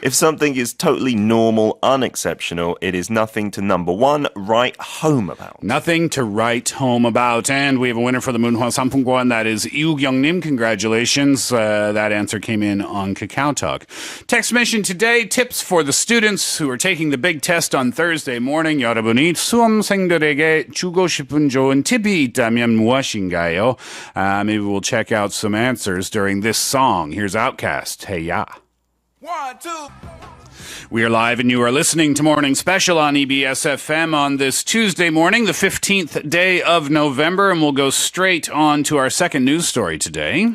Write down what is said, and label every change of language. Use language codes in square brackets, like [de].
[en] If something is totally normal, unexceptional, it is nothing to number one, write home about. Nothing to write home about. And we have a winner for the Moonhwa Sampungwan. That is Yu Nim. Congratulations. That answer came in on Kakao Talk. Text mission today, tips for the students who are taking the big test on Thursday morning. [ko] 여러분이 수험생들에게 주고 싶은 좋은 팁이 있다면 무엇인가요? [en] Maybe we'll check out some answers during this song. Here's Outkast. Hey, ya. 1, 2. We are live and you are listening to Morning Special on EBS FM on this Tuesday morning, the 15th day of November, and we'll go straight on to our second news story today.